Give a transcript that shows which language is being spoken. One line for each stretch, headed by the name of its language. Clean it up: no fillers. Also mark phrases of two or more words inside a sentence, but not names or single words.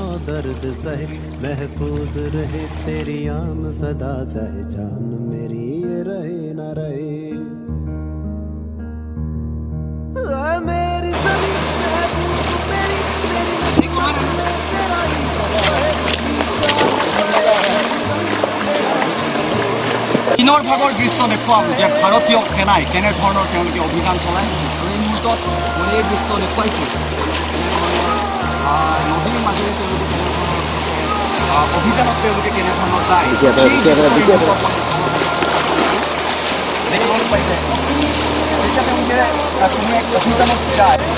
Hindi: दर्द सहे महफूज रहे तेरी आन सदा चाहे जान मेरी ये रहे न रहे मेरी ज़मीं महबूब मेरी तेरा ही
Assamese: দিনৰ ভাগৰ দৃশ্য দেখুৱাম যে ভাৰতীয় সেনাই কেনেধৰণৰ তেওঁলোকে অভিযান চলায় আৰু এই মুহূৰ্তত মই এই দৃশ্য দেখুৱাইছোঁ নদীৰ মাজেৰে তেওঁলোকে কেনেধৰণৰ অভিযানত তেওঁলোকে কেনেধৰণৰ যায় দেখিবলৈ পাইছে যেতিয়া তেওঁলোকে কোনো এক অভিযানত যায়